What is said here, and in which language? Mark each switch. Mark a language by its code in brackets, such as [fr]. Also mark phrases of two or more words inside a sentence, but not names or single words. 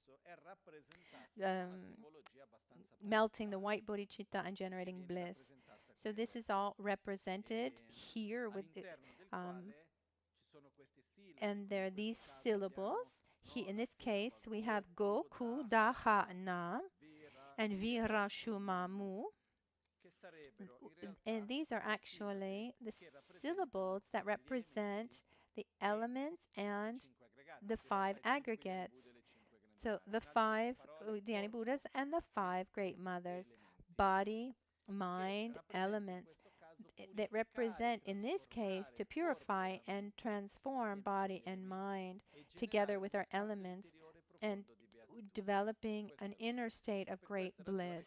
[en] Melting the white bodhicitta and generating bliss. So this is all represented here with it, and there are these syllables. In this case, we have go, ku, da, ha, na, and vira, shuma, mu. And these are actually the syllables that represent the elements and the 5 aggregates. So the 5 Dhyani Buddhas and the 5 Great Mothers, body, mind, elements, that represent, in this case, to purify and transform body and mind together with our elements and developing an inner state of great bliss.